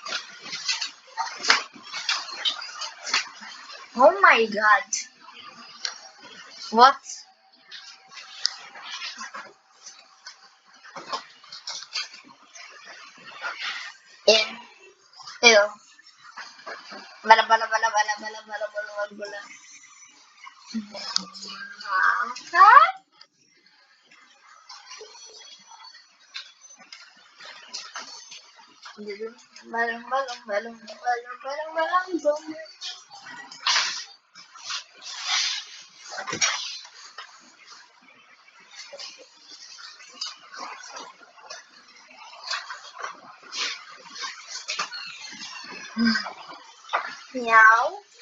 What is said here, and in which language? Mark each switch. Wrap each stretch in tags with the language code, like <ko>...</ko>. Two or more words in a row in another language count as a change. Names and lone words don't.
<en>Oh my god. What? In. Ew. Bala bala bala bala bala bala bala bala bala. Huh? Balang balang balang balang balang balang boom. Meow.</en>